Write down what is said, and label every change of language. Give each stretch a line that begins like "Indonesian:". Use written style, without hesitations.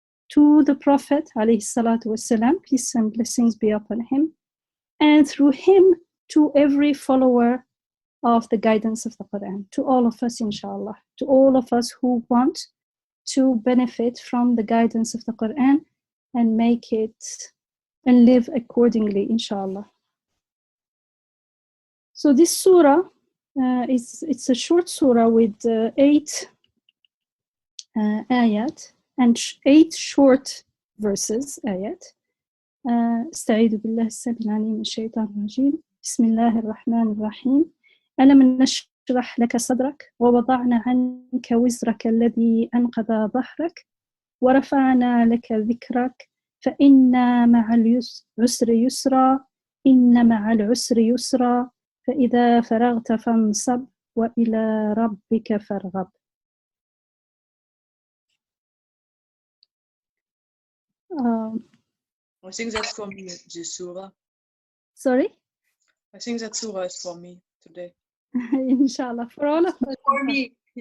English: to the Prophet ﷺ, peace and blessings be upon him, and through him to every follower of the guidance of the Quran, to all of us, inshallah, to all of us who want to benefit from the guidance of the Quran and make it and live accordingly, inshallah. So this surah, it's a short surah with 8 ayat and 8 short verses, ayat.
Arabic: استعيذ بالله السميع العليم من الشيطان الرجيم بسم الله الرحمن الرحيم ألم نشرح لك صدرك ووضعنا عنك وزرك الذي أنقض ظهرك ورفعنا لك ذكرك فإن مع العسر يسرا إن مع العسر يسرا فإذا فرغت فانصب وإلى ربك فارغب.
English: I think that's for me, this surah. Sorry? I think that surah is for me today. Inshallah, for all of us. For me.